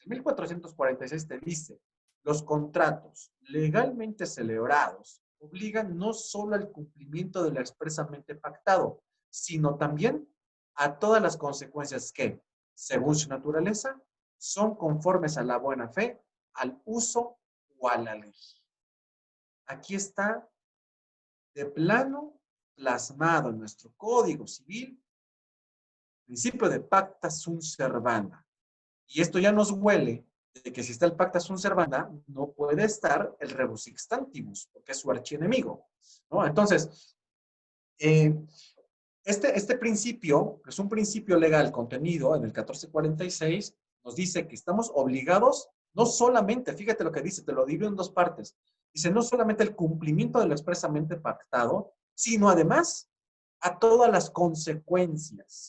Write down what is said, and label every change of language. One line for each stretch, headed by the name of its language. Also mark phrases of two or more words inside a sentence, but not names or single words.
Spanish: El 1446 te dice, los contratos legalmente celebrados obligan no solo al cumplimiento de lo expresamente pactado, sino también a todas las consecuencias que, según su naturaleza, son conformes a la buena fe, al uso o a la ley. Aquí está de plano plasmado en nuestro Código Civil, principio de
Latin: pacta sunt servanda.
Spanish: Y esto ya nos huele de que si está el
Latin: pacta sunt servanda,
Spanish: no puede estar el
Latin: rebus sixtantibus,
Spanish: porque es su archienemigo, ¿no? Entonces, eh, este principio, que es un principio legal contenido en el 1446, nos dice que estamos obligados, no solamente, fíjate lo que dice, te lo divido en dos partes, dice no solamente el cumplimiento de lo expresamente pactado, sino además a todas las consecuencias.